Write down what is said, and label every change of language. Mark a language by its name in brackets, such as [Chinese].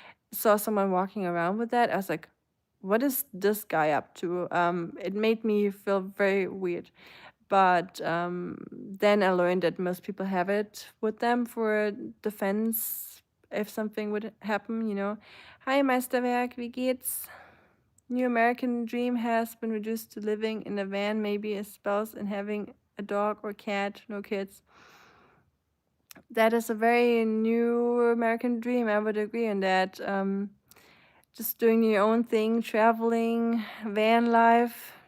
[English] Saw someone walking around with that. I was like, what is this guy up to? It made me feel very weird. But then I learned that most people have it with them for defense if something would happen. [German] Hi, Meisterwerk, wie geht's? [English] New American dream has been reduced to living in a van, maybe a spouse, and having a dog or cat, no kids. That is a very new American dream. I would agree on that. Just doing your own thing, traveling, van life,